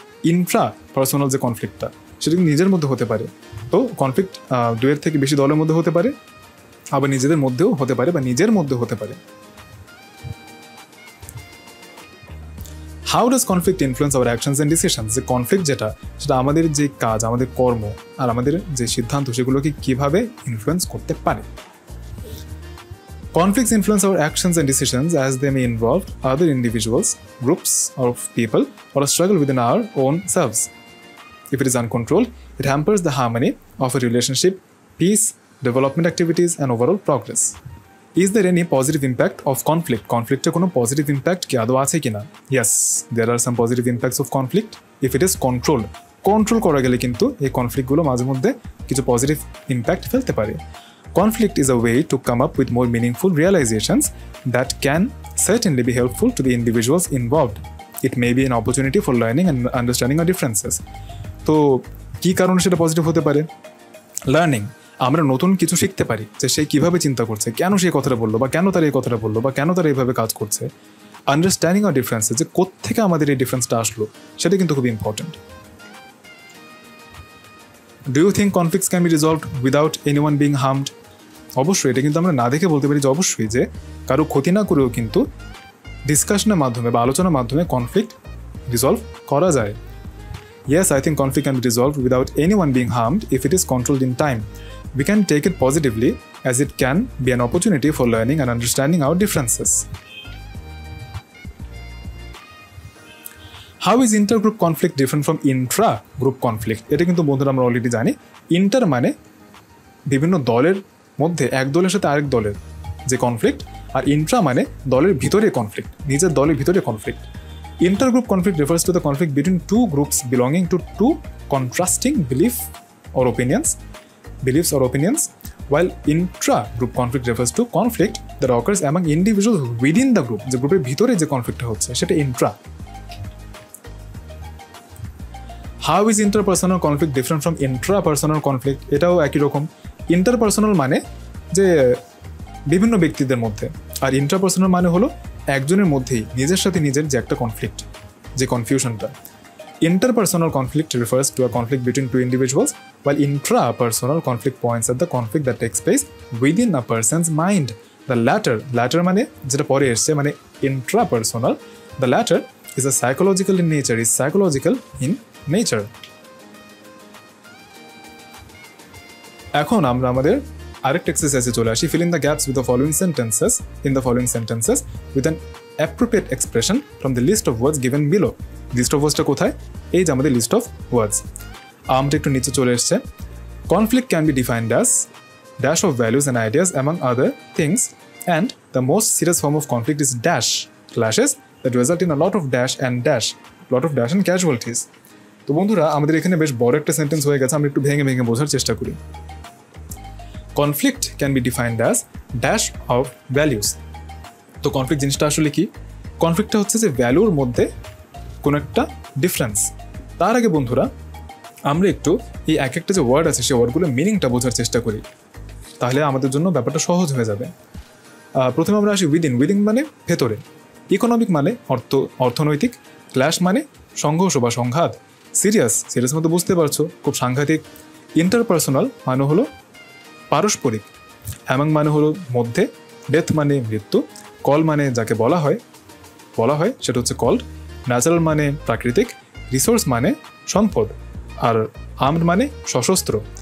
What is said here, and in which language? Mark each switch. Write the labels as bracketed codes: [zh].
[bn] Intra personal যে কনফ্লিক্টটা সেটা কিন্তু নিজের মধ্যে হতে পারে। তো কনফ্লিক্ট 2 থেকে বেশি দলের মধ্যে হতে পারে, আবার নিজেদের মধ্যেও হতে পারে বা নিজের মধ্যে হতে পারে। [en] How does conflict influence our actions and decisions? [bn] যে কনফ্লিক্ট সেটা আমাদের যে কাজ, আমাদের কর্ম আর আমাদের যে সিদ্ধান্ত সেগুলোকে কিভাবে ইনফ্লুয়েন্স করতে পারে? [en] Conflicts influence our actions and decisions as they may involve other individuals, groups of people, or a struggle within our own selves. If it is uncontrolled, it hampers the harmony of a relationship, peace, development activities, and overall progress. Is there any positive impact of conflict? [bn] Conflict কোনো positive impact কি আদৌ আছে কিনা? [en] Yes, there are some positive impacts of conflict if it is controlled. [bn] Control করা গেলে কিন্তু এই কনফ্লিক্টগুলো মাঝে মধ্যে কিছু পজিটিভ ইম্প্যাক্ট ফেলতে পারে। [en] Conflict is a way to come up with more meaningful realizations that can certainly be helpful to the individuals involved. It may be an opportunity for learning and understanding our differences. [bn] তো কী কারণে সেটা positive হতে পারে? Learning, আমরা নতুন কিছু শিখতে পারি যে সে কীভাবে চিন্তা করছে, কেন সে কথাটা বললো বা কেন তার এই কথাটা বললো বা কেন তারা এইভাবে কাজ করছে। আন্ডারস্ট্যান্ডিং আর ডিফারেন্সেস, যে কোত্থেকে আমাদের এই ডিফারেন্সটা আসলো সেটা কিন্তু খুব important. [en] Do you think conflicts can be resolved without anyone being harmed? [bn] অবশ্যই, এটা কিন্তু আমরা না দেখে বলতে পারি যে অবশ্যই যে কারো ক্ষতি না করেও কিন্তু ডিসকাশনের মাধ্যমে বা আলোচনার মাধ্যমে কনফ্লিক্ট রিজলভ করা যায়। [en] Yes, I think conflict can be resolved without anyone being harmed if it is controlled in time. We can take it positively as it can be an opportunity for learning and understanding our differences. How is intergroup conflict different from intra-group conflict? [bn] এটা কিন্তু বন্ধুরা আমরা already জানি। Inter মানে বিভিন্ন দলের মধ্যে এক দলের সাথে আরেক দলের যে কনফ্লিক্ট, আর ইন্ট্রা মানে দলের ভিতরে কনফ্লিক্ট, নিজের দলের ভিতরে conflict. [en] Intergroup conflict refers to the conflict between 2 groups belonging to 2 contrasting beliefs or opinions, while intra-group conflict refers to conflict that occurs among individuals within the group. [bn] যে গ্রুপের ভিতরে যে কনফ্লিক্টটা হচ্ছে সেটা Intra. [en] How is interpersonal conflict different from intrapersonal conflict? [bn] এটাও একই রকম। Interpersonal মানে যে বিভিন্ন ব্যক্তিদের মধ্যে, আর ইন্ট্রাপার্সোনাল মানে হলো একজনের মধ্যেই নিজের সাথে নিজের যে একটা কনফ্লিক্ট, যে কনফিউশনটা। [en] Interpersonal conflict refers to a conflict between 2 individuals, while intrapersonal conflict points at the conflict that takes place within a person's mind. The latter [bn] মানে যেটা পরে এসছে মানে [en] intrapersonal, the latter is psychological in nature. [bn] এখন আমরা আমাদের আরেকটা এক্সারসাইজে চলে আসি। [en] fill in the gaps with the following sentences with an appropriate expression from the list of words given below. [bn] List of ওয়ার্ডসটা কোথায়? এই যে আমাদের লিস্ট অফ ওয়ার্ডস। আমরা একটু নিচে চলে এসছে। [en] Conflict can be defined as dash of values and ideas among other things, and the most serious form of conflict is dash clashes that result in a lot of dash and casualties. [bn] তো বন্ধুরা আমাদের এখানে বেশ বড় একটা sentence হয়ে গেছে, আমরা একটু ভেঙে ভেঙে বোঝার চেষ্টা করি। [en] Conflict can be defined as dash of values. [bn] তো কনফ্লিক্ট জিনিসটা আসলে কি? কনফ্লিক্টটা হচ্ছে যে ভ্যালুর মধ্যে কোনো একটা ডিফারেন্স। তার আগে বন্ধুরা আমরা একটু এই এক একটা যে ওয়ার্ড আছে সেই ওয়ার্ডগুলোর মিনিংটা বোঝার চেষ্টা করি, তাহলে আমাদের জন্য ব্যাপারটা সহজ হয়ে যাবে। প্রথমে আমরা আসি উইদিন মানে ভেতরে, ইকোনমিক মানে অর্থনৈতিক, ক্ল্যাশ মানে সংঘর্ষ বা সংঘাত, সিরিয়াস মতো বুঝতে পারছো খুব সাংঘাতিক, ইন্টারপার্সোনাল মানে হলো পারস্পরিক, অ্যামাং মানে হলো মধ্যে, ডেথ মানে মৃত্যু, কল মানে যাকে বলা হয় সেটা হচ্ছে কল্ড, ন্যাচারাল মানে প্রাকৃতিক, রিসোর্স মানে সম্পদ, আর আর্মড মানে সশস্ত্র।